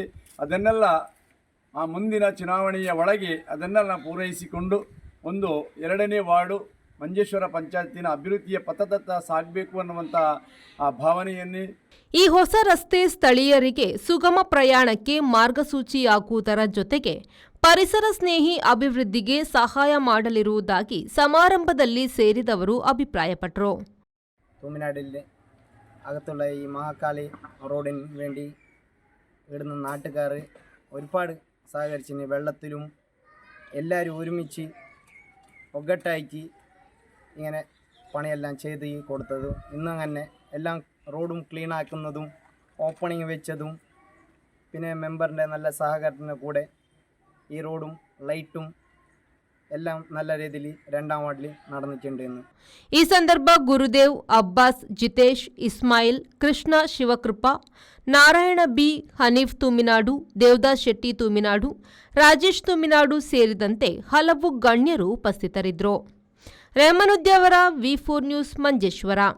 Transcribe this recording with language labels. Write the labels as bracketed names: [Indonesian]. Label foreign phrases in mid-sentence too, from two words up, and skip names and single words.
[Kannada] ಅದನ್ನೆಲ್ಲ ಆ ಮುಂದಿನ ಚುನಾವಣೆಯ ಒಳಗೆ ಅದನ್ನೆಲ್ಲ ಪೂರೈಸಿಕೊಂಡು ಒಂದು 2ನೇ ವಾರ್ಡು ಮಂಜೇಶ್ವರ ಪಂಚಾಯತಿನ ಅಭಿವೃದ್ಧಿಯ ಪಥದತ್ತ ಸಾಗಬೇಕು ಅನ್ನುವಂಥ ಆ ಭಾವನೆಯನ್ನೇ ಈ ಹೊಸ ರಸ್ತೆ ಸ್ಥಳೀಯರಿಗೆ ಸುಗಮ ಪ್ರಯಾಣಕ್ಕೆ ಮಾರ್ಗಸೂಚಿಯಾಗುವುದರ ಜೊತೆಗೆ ಪರಿಸರ ಸ್ನೇಹಿ ಅಭಿವೃದ್ಧಿಗೆ ಸಹಾಯ ಮಾಡಲಿರುವುದಾಗಿ ಸಮಾರಂಭದಲ್ಲಿ ಸೇರಿದವರು അഭിപ്രായപ്പെട്ടു. [Malayalam] തൂമിനാടിലെ അകത്തുള്ള ഈ മഹാകാളി റോഡിന് വേണ്ടി ഇവിടുന്ന് നാട്ടുകാർ ഒരുപാട് സഹകരിച്ചിന്. വെള്ളത്തിലും എല്ലാവരും ഒരുമിച്ച് ഒഗട്ടായിക്ക് ഇങ്ങനെ പണിയെല്ലാം ചെയ്ത് കൊടുത്തതും ഇന്നങ്ങനെ എല്ലാം റോഡും ക്ലീൻ ആക്കുന്നതും ഓപ്പണിങ് വെച്ചതും പിന്നെ മെമ്പറിൻ്റെ നല്ല സഹകരണ കൂടെ ഈ റോഡും ലൈറ്റും എല്ലാം നല്ല രീതിയിൽ 2ാം വാർഡിൽ നടന്നിട്ടുണ്ട്. [Kannada] ഈ ಸಂದರ್ಭ ಗುರುದೇವ್, ಅಬ್ಬಾಸ್, ಜಿತೇಶ್, ಇಸ್ಮಾಯಿಲ್, ಕೃಷ್ಣ ಶಿವಕೃಪ, ನಾರಾಯಣ ಬಿ, ಹನೀಫ್ ತುಮಿನಾಡು, ದೇವದಾಸ್ ಶೆಟ್ಟಿ ತುಮಿನಾಡು, ರಾಜೇಶ್ ತುಮಿನಾಡು ಸೇರಿದಂತೆ ಹಲವು ಗಣ್ಯರು ಉಪಸ್ಥಿತರಿದ್ದರು. ರೆಹಮಾನುದ್ದಿ ಅವರ V4 ನ್ಯೂಸ್ ಮಂಜೇಶ್ವರ.